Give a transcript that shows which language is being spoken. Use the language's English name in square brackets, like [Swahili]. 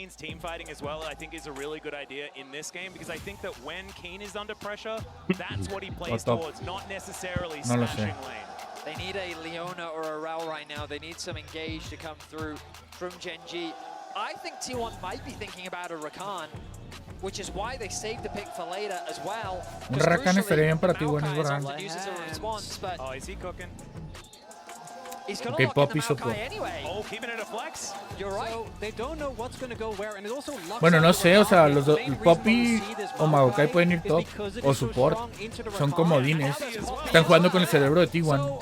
[English] Kane's team fighting as well, I think, is a really good idea in this game because I think that when Kane is under pressure, that's what he plays towards, not necessarily smashing lane. They need a Leona or a Raul right now. They need some engage to come through from Genji. I think T1 might be thinking about a Rakan, which is why they saved the pick for later as well. [Spanish] Un Rakan estaría bien para T1, es verdad. [English] Oh, is he cooking? He's gonna Okay, Poppy support. Anyway. Oh, keeping it a flex. You're right. So they don't know what's going to go where, and it also [Spanish] bueno, no sé, o sea, los Poppy o Maokai pueden ir top o support. Son comodines. Están jugando con el cerebro de T1.